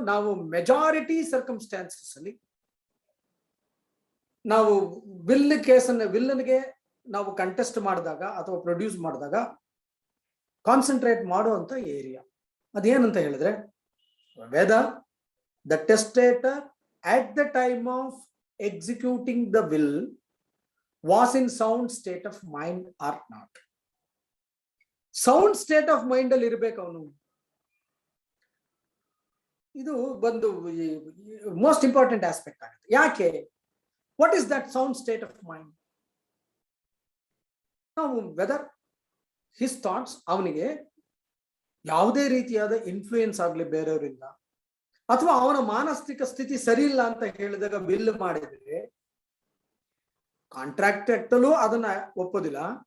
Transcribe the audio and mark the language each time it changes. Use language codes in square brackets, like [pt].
[kn] ನಾವು majority circumstances ಅಲ್ಲಿ ನಾವು ವಿಲ್ ಕೇಸನ್ನ ವಿಲ್ಲನ್ಗೆ ನಾವು ಕಂಟೆಸ್ಟ್ ಮಾಡಿದಾಗ ಅಥವಾ ಪ್ರೊಡ್ಯೂಸ್ ಮಾಡಿದಾಗ ಕಾನ್ಸಂಟ್ರೇಟ್ ಮಾಡುವಂತ ಏರಿಯಾ ಅದೇನಂತ ಹೇಳಿದ್ರೆ, [en] Whether the testator at the time of executing the will was in sound state of mind or not. Sound state of mind [kn] ಅಲ್ಲಿ ಇರಬೇಕು ಅವನು. ಇದು ಒಂದು ಮೋಸ್ಟ್ ಇಂಪಾರ್ಟೆಂಟ್ ಆಸ್ಪೆಕ್ಟ್ ಆಗುತ್ತೆ. ಯಾಕೆ? [en] What is that sound state of mind? [kn] ನಾವು weather his thoughts, ಅವನಿಗೆ ಯಾವುದೇ ರೀತಿಯಾದ ಇನ್ಫ್ಲೂಯೆನ್ಸ್ ಆಗಲಿ ಬೇರೆಯವರಿಂದ, ಅಥವಾ ಅವನ ಮಾನಸಿಕ ಸ್ಥಿತಿ ಸರಿ ಇಲ್ಲ ಅಂತ ಹೇಳಿದಾಗ ಬಿಲ್ ಮಾಡಿದ್ರೆ ಕಾಂಟ್ರಾಕ್ಟ್ ಆಕ್ಟ್ ಅಲ್ಲೂ ಅದನ್ನ ಒಪ್ಪೋದಿಲ್ಲ.